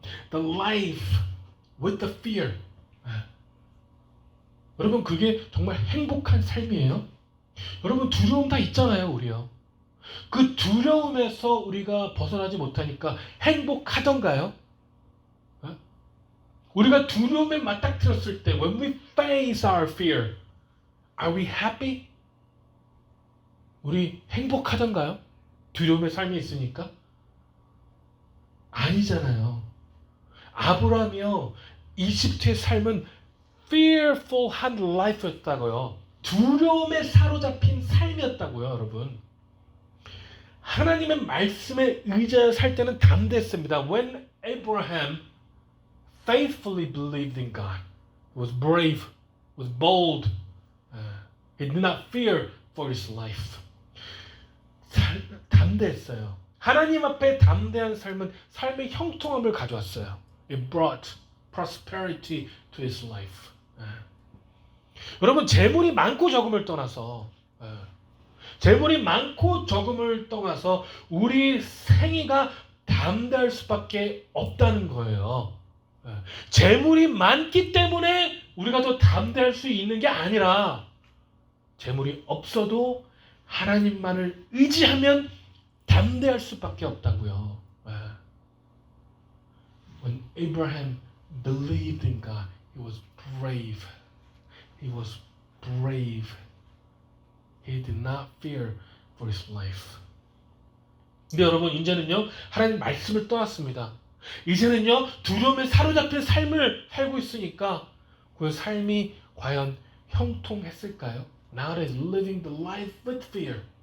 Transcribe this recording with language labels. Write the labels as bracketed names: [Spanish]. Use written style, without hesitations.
[English] The life with the fear. [Korean] 여러분, 그게 정말 행복한 삶이에요. 여러분, 두려움 다 있잖아요, 우리요. 그 두려움에서 우리가 벗어나지 못하니까 행복하던가요? 우리가 두려움에 맞닥뜨렸을 때, [English] when we face our fear, are we happy? [Korean] 우리 행복하던가요? 두려움의 삶이 있으니까? 아니잖아요. 아브라함이요, 이집트의 삶은 fearful한 life였다고요. 두려움에 사로잡힌 삶이었다고요, 여러분. 하나님의 말씀에 의지하여 살 때는 담대했습니다. [English] When Abraham faithfully believed in God, was brave, was bold, he did not fear for his life. [Korean] 담대했어요. 하나님 앞에 담대한 삶은 삶의 형통함을 가져왔어요. [English] It brought prosperity to his life. [Korean] 여러분, 재물이 많고 적음을 떠나서 재물이 많고 적음을 떠나서 우리 생애가 담대할 수밖에 없다는 거예요. 재물이 많기 때문에 우리가 더 담대할 수 있는 게 아니라 재물이 없어도 하나님만을 의지하면 담대할 수밖에 없다고요. [English] When Abraham believed in God, he was brave. He was brave. He did not fear for his life. [Korean] 근데 여러분, 이제는요, 하나님 말씀을 떠났습니다. 이제는요, 두려움에 사로잡힌 삶을 살고 있으니까 그 삶이 과연 형통했을까요? [English] Now that he's living the life with fear.